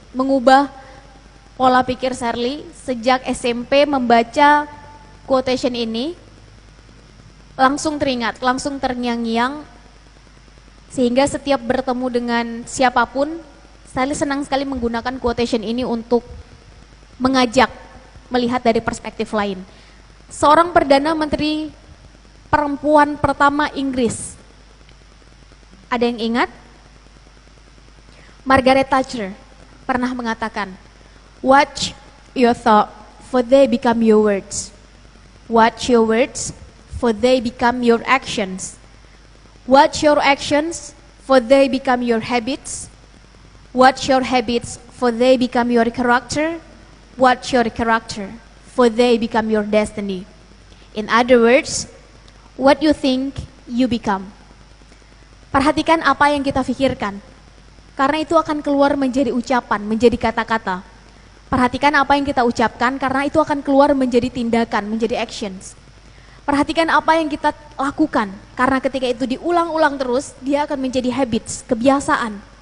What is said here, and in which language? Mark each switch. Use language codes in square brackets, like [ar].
[id] Mengubah pola pikir Shirley sejak SMP membaca quotation ini, langsung teringat, langsung terngiang-ngiang, sehingga setiap bertemu dengan siapapun, Shirley senang sekali menggunakan quotation ini untuk mengajak melihat dari perspektif lain. Seorang Perdana Menteri perempuan pertama Inggris, ada yang ingat? [en] Margaret Thatcher [id] pernah mengatakan, [en] watch your thought, for they become your words. Watch your words, for they become your actions. Watch your actions, for they become your habits. Watch your habits, for they become your character. Watch your character, for they become your destiny. In other words, what you think, you become. [id] Perhatikan apa yang kita pikirkan, karena itu akan keluar menjadi ucapan, menjadi kata-kata. Perhatikan apa yang kita ucapkan, karena itu akan keluar menjadi tindakan, menjadi actions. Perhatikan apa yang kita lakukan, karena ketika itu diulang-ulang terus, dia akan menjadi habits, kebiasaan.